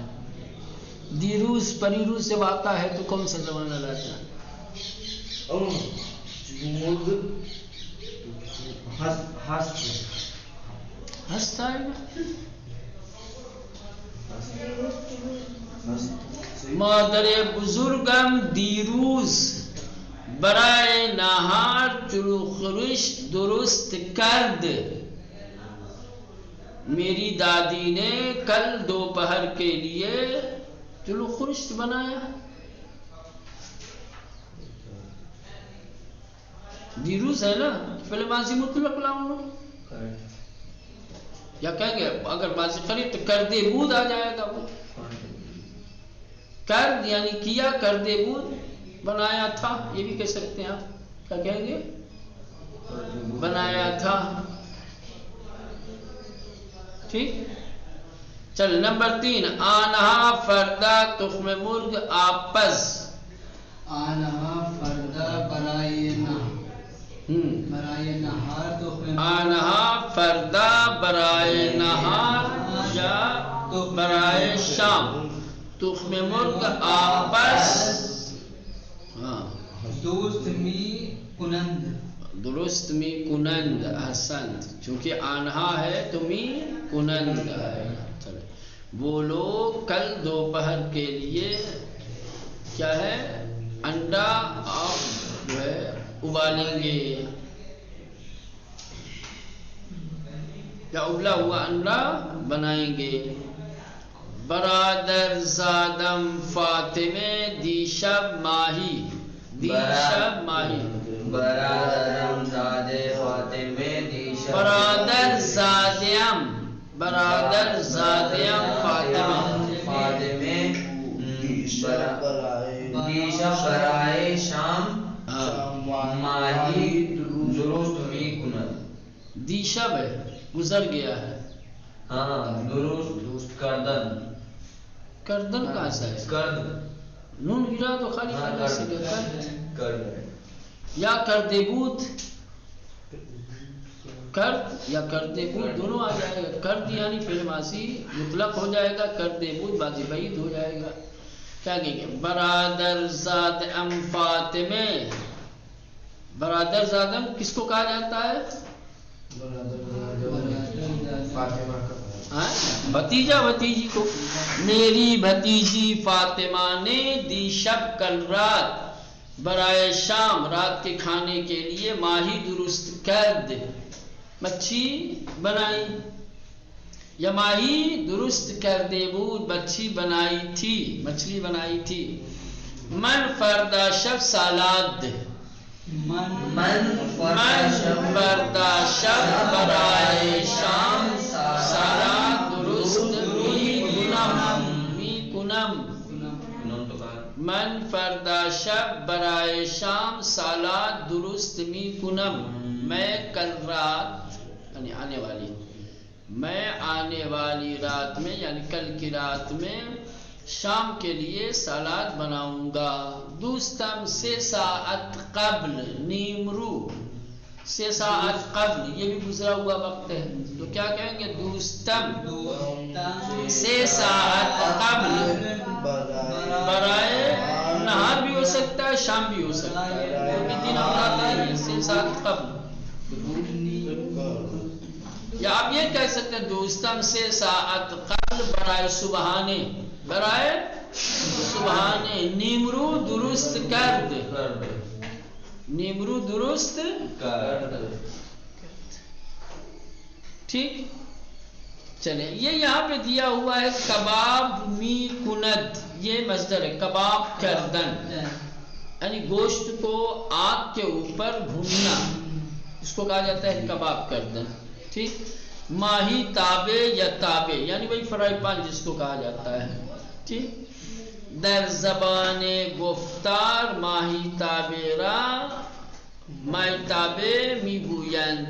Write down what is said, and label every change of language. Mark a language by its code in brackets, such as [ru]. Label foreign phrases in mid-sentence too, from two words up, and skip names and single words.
[fa] دیروز پریروز [ur] جب آتا ہے تو کون سا زمانہ لاتا ہے؟ ہنستا ہے. [fa] مادر بزرگم دیروز برائے نہار چلو خورش درست کرد، [ur] میری دادی نے کل دوپہر کے لیے چلو خورش بنایا. دیروز ہے نا، پہلے ماضی مطلق لاؤں گا یا کہیں گے اگر ماضی قریب تو [fa] کردے بود [ur] آ جائے گا. وہ کرد یعنی کیا، [fa] کردے بود [ur] بنایا تھا، یہ بھی کہہ سکتے ہیں آپ. کیا کہیں گے؟ بنایا تھا. ٹھیک چل. [fa] نمبر 3 آنہا فردا تخم مرغ آپس، آنہا فردا برائے نہار تخم، آنہا فردا برائے نہار یا برائے شام تخم مرغ آپس. ہاں درست می کنند، درست می کنند، [ur] حسن، چونکہ آنہا ہے تو [fa] می کنند [ur] ہے. چلے وہ لوگ کل دوپہر کے لیے کیا ہے انڈا آپ جو ہے ابالیں گے یا ابلا ہوا انڈا بنائیں گے. [fa] برادر زادم فاطمے دیشب ماہی، دیشب ماہی، برادرم زادے فاطمے دیشب، برادر زادیم، برادر زادیم فاطمے دیشب برائے شام ماہی درست می کند. [ur] دیشب ہے گزر گیا ہے. ہاں [fa] درست کردن، [ur] کردن کہاں سے ہے؟ [fa] کرد [ur] نون گرا تو خالی کرنے سے گیا [fa] کرد [ur] یا کردے بود، [fa] کرد یا کردے بود [ur] دونوں آ جائے گا. کرد یعنی فعل ماضی مطلق ہو جائے گا، [fa] کردے بود [ur] ماضی بعید ہو جائے گا. کیا کہیں گے؟ [fa] برادر زاد ام فاطمے، برادر زادم [ur] کس کو کہا جاتا ہے؟ بھتیجا بھتیجی کو. میری بھتیجی فاطمہ نے [fa] دی شب [ur] کل رات [fa] برائے شام [ur] رات کے کھانے کے لیے [fa] ماہی درست کرد، [ur] مچھی بنائی، یا [fa] ماہی درست کردے بود [ur] مچھی بنائی تھی، مچھلی بنائی تھی. [fa] من فردا شب سالاد، من فردا شب برائے شام سالاد درست می کنم، می کنم. من فردا شب برائے شام سالاد درست می کنم، [ur] میں کل رات یعنی آنے والی، میں آنے والی رات میں یعنی کل کی رات میں شام کے لیے سالاد بناؤں گا. [fa] دوستم 3 ساعت قبل نیمرو. 3 ساعت قبل [ur] یہ بھی گزرا ہوا وقت ہے تو کیا کہیں گے؟ [fa] دوستم 3 ساعت قبل. برائے نہار [ur] بھی ہو سکتا ہے، شام بھی ہو سکتا ہے، کتنی اوقات ہے [fa] 3 ساعت قبل. [ur] یا آپ یہ کہہ سکتے ہیں [fa] دوستم 3 ساعت قبل برائے صبحانے. برائے صبحانے نیمرو درست کرد. نیمرو درست [ur] ٹھیک. چلیں یہ یہاں پہ دیا ہوا ہے [fa] کباب می کند. [ur] یہ مصدر ہے [fa] کباب کردن، [ur] یعنی گوشت کو آگ کے اوپر بھوننا، اس کو کہا جاتا ہے [fa] کباب کردن. [ur] ٹھیک. [fa] ماہی تابے [ur] یا تابے یعنی وہی فرائی پان جس کو کہا جاتا ہے. ٹھیک. [fa] در زبان گفتار ماہی تابے را ماہی تابے می گویند.